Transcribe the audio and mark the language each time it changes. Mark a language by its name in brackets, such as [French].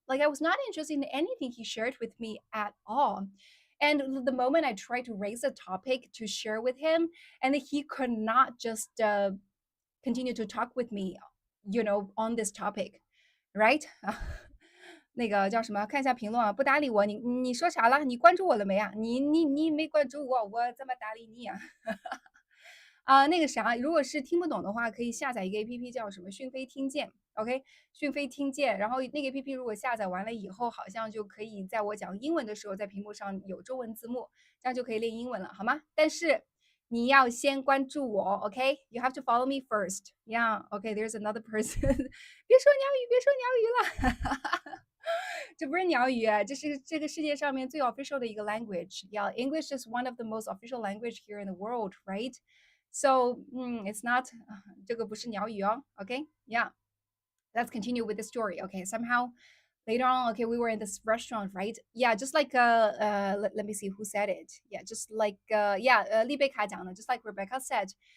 [English] Like I was not interested in anything he shared with me at all. And the moment I tried to raise a topic to share with him, and he could not just continue to talk with me, you know, on this topic, right? [Chinese] 那个叫什么？看一下评论啊，不搭理我，你说啥了？你关注我了没啊？你没关注我，我怎么搭理你啊？啊，那个啥，如果是听不懂的话，可以下载一个 APP 叫什么讯飞听见，OK，讯飞听见。然后那个 APP 如果下载完了以后，好像就可以在我讲英文的时候，在屏幕上有中文字幕，这样就可以练英文了，好吗？但是你要先关注我，OK？ [English] You have to follow me first. Yeah, OK. There's another person. [Chinese] 别说鸟语，别说鸟语了。这不是鸟语，这是这个世界上面最 official 的一个 language. [English] Yeah, English is one of the most official language here in the world, right? So, it's not [Chinese] 这个不是鸟语哦， [English] OK? Yeah. Let's continue with the story. Okay, somehow later on, okay, we were in this restaurant, right? Yeah, just like let me see who said it. Yeah, just like Li Beika [Chinese] 讲的, [English] just like Rebecca said.